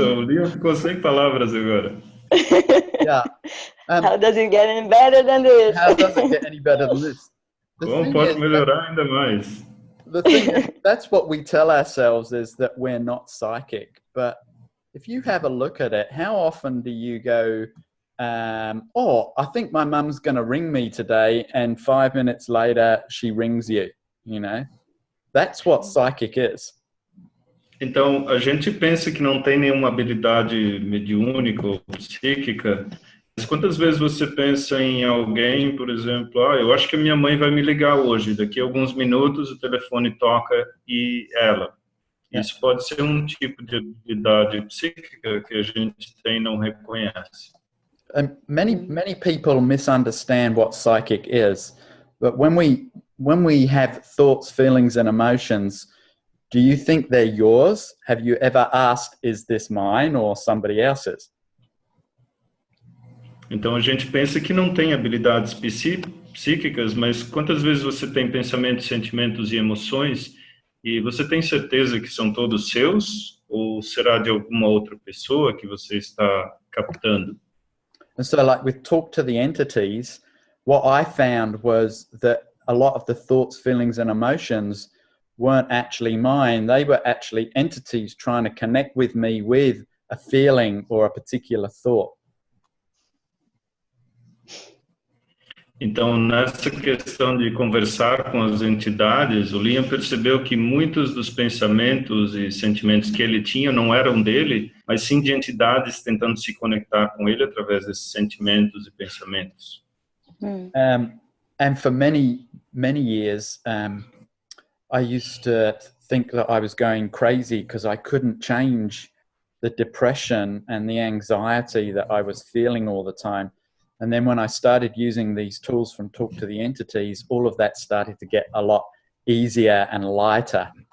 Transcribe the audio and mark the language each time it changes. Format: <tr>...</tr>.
<pt>O Leon ficou sem palavras agora.</pt> <en>Yeah. How does it get any better than this? How does it get any better than this?</en> <pt>Como pode melhorar ainda mais?</pt> <en>The thing is, that's what we tell ourselves, is that we're not psychic. But if you have a look at it, how often do you go, oh, I think my mum's going to ring me today, and 5 minutes later she rings you, you know? That's what psychic is.</en> <pt>Então, a gente pensa que não tem nenhuma habilidade mediúnica ou psíquica, mas quantas vezes você pensa em alguém, por exemplo, eu acho que a minha mãe vai me ligar hoje, daqui a alguns minutos o telefone toca e ela. Isso pode ser um tipo de habilidade psíquica que a gente tem e não reconhece.</pt> <en>And many people misunderstand what psychic is, but when we have thoughts, feelings, and emotions, do you think they're yours? Have you ever asked, is this mine or somebody else's?</en> <pt>Então a gente pensa que não tem habilidades psíquicas, mas quantas vezes você tem pensamentos, sentimentos e emoções e você tem certeza que são todos seus ou será de alguma outra pessoa que você está captando?</pt> <en>And so, like with Talk to the Entities, what I found was that a lot of the thoughts, feelings, and emotions weren't actually mine. They were actually entities trying to connect with me with a feeling or a particular thought.</en> <pt>Então, nessa questão de conversar com as entidades, o Liam percebeu que muitos dos pensamentos e sentimentos que ele tinha não eram dele, mas sim de entidades tentando se conectar com ele através desses sentimentos e pensamentos.</pt> <en>And for many years, I used to think that I was going crazy because I couldn't change the depression and the anxiety that I was feeling all the time. And then when I started using these tools from Talk to the Entities, all of that started to get a lot easier and lighter.</en>